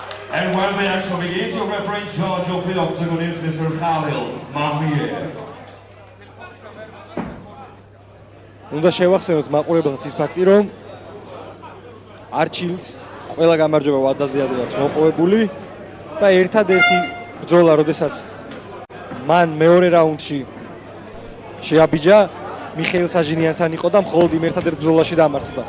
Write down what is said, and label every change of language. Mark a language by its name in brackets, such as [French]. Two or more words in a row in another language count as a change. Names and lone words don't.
[English] And when the action begins, your referee in charge of the octagon is Mr. Khalil Mahmir. [Georgian] უნდა შევახსენოთ მაყურებელს ის ფაქტი, რომ არჩილს ყველა გამარჯვება ვადაზე აქვს მოპოვებული და ერთადერთი ბრძოლა, როდესაც მან მეორე რაუნდში შეაბიჯა მიხეილ საჟინიანთან იყო და მხოლოდ იმ ერთადერთ ბრძოლაში დამარცხდა.